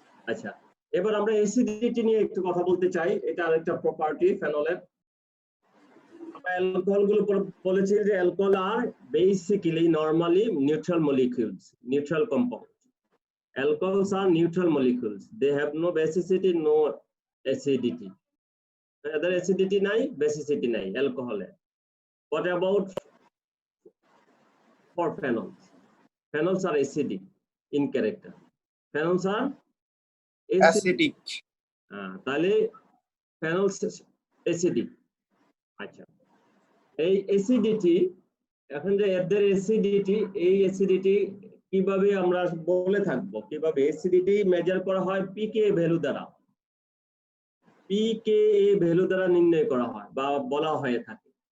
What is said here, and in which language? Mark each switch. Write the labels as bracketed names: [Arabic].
[Bangla] আচ্ছা, এবার আমরা অ্যাসিডিটি নিয়ে একটু কথা বলতে চাই। এটা আরেকটা প্রপার্টি ফেনলের। আমরা অ্যালকোহল গুলো বলেছি যে [English] alcohol আর basically normally neutral molecules, [Bangla] neutral compound. [English] Alcohols are neutral molecules. They have no basicity, no acidity. Other acidity নাই, basicity নাই alcohol এর। What about for phenols? Phenols are acidic in character. Phenols are [Bangla] acidic. তাহলে [English] phenols acidic। [Bangla] আচ্ছা, এই acidity, এখন যে এদের acidity, এই অ্যাসিডিটি কিভাবে আমরা বলে থাকবো, কিভাবে অ্যাসিডিটি মেজার করা হয়? পিকেএ ভ্যালু দ্বারা, পিকেএ ভ্যালু দ্বারা নির্ণয় করা হয় বা বলা হয়ে থাকে।